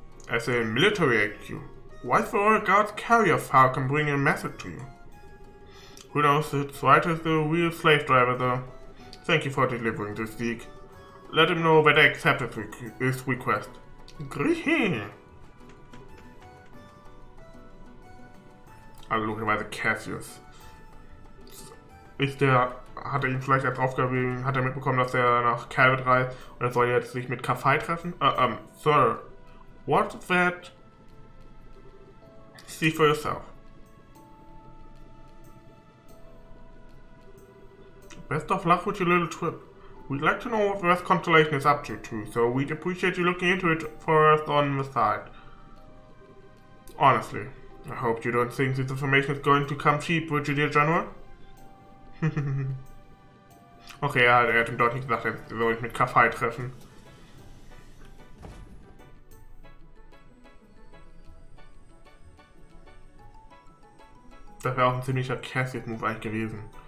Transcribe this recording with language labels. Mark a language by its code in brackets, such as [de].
[en] As a military HQ. Why the Royal Guard's carrier file can bring a message to you? Who knows, its writer is the real slave driver though. Thank you for delivering this, Zeke. Let him know that I accepted his request. Great. [de] Logischerweise Cassius. Hat er ihn vielleicht als Aufgabe, hat er mitbekommen, dass er nach Calvert reist und er soll jetzt sich mit Kaffei treffen? [en] Sir, what's that? See for yourself. Best of luck with your little trip. We'd like to know what the West Constellation is up to too, so we'd appreciate you looking into it for us on the side. Honestly, I hope you don't think this information is going to come cheap, Brigadier General. [de] Okay, ja, er hat ihm deutlich gesagt, er soll sich mit Kaffei treffen. Das wäre auch ein ziemlicher Cassius-Move eigentlich gewesen.